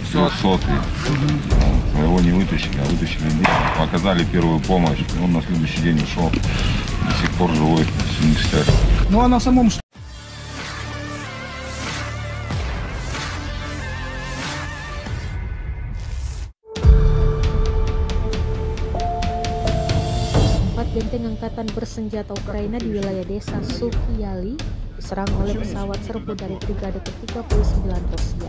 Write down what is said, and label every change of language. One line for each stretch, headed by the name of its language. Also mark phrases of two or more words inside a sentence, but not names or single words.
Russian: 200-й. Своего не вытащили, а вытащили деньги. Оказали первую помощь. Он на следующий день ушел. До сих пор живой, в ништяк. Ну а на самом
Indonesian: Benteng angkatan bersenjata Ukraina di wilayah desa Sukiali diserang oleh pesawat serbu dari Brigade ke-39 Rusia.